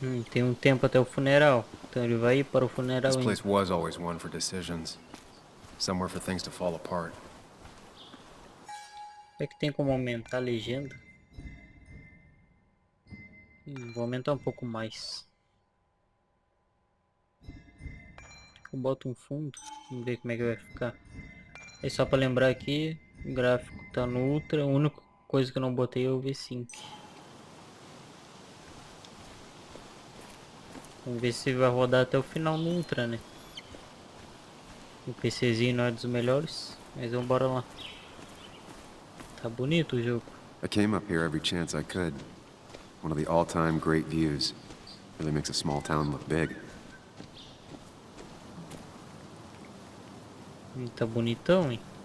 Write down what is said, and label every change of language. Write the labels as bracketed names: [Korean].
[Portuguese] Tem um tempo até o funeral, então ele vai ir para o funeral. [English] This place was always one for decisions. Somewhere for things to fall apart. [Portuguese] É que tem como aumentar a legenda? Vou aumentar um pouco mais. Eu boto um fundo, vamos ver como é que vai ficar. É só para lembrar aqui, o gráfico tá no Ultra, a única coisa que eu não botei é o V5. Vamos ver se vai rodar até o final no Ultra, né? O PCzinho não é dos melhores, mas vamos bora lá. Tá bonito o jogo. [English] I came up here every chance I could. One of the all-time great views. Really makes a small town look big. [Portuguese] Tá bonitão, hein?